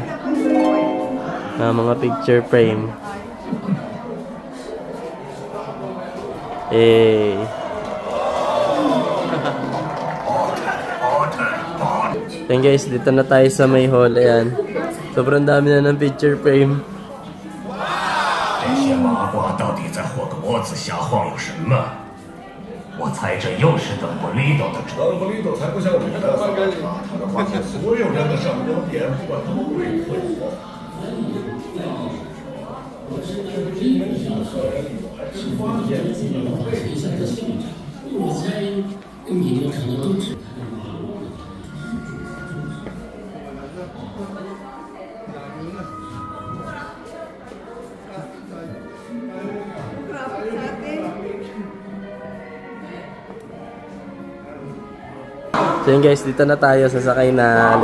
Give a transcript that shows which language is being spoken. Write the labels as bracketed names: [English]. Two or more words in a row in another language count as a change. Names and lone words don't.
[Filipino] Mga [English] picture frame. [Filipino] Eh. Yan guys, dito na tayo sa may hall. Ayan. Sobrang dami na ng [English] picture frame. [Chinese] 这些麻瓜到底在霍格沃茨瞎晃悠什么？我猜这又是邓布利多的主意。邓布利多才不像你们那么干嘛，他能发现所有人的闪光点，不管多贵会火。我猜你们可能都知道。 [Filipino] So yun guys, dito na tayo, sasakay na.